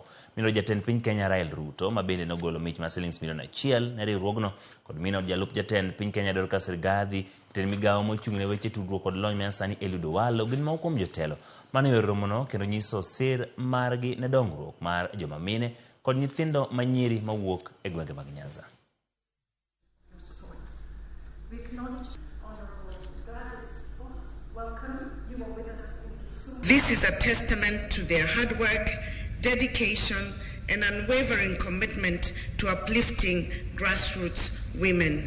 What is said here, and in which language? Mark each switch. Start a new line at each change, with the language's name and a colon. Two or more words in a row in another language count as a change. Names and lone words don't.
Luo (Kenya and Tanzania): Mino jatend piny Kenya Rael Ruto ma bende nogolo mich mar shillings milion 1 ne riwruogno kod mino jalup jatend piny Kenya Dorcas Rigathi, jatend migawo mochung'ne weche tudruok kod lony manyasani Eliud Owalo gin moko kuom jotelo mane yor romono kendo nyiso sir margi ne dongruok mar joma mine kod nyithindo manyiri mawuok e gwenge mag Nyanza.
English: This is a testament to their hard work, dedication, and unwavering commitment to uplifting grassroots women.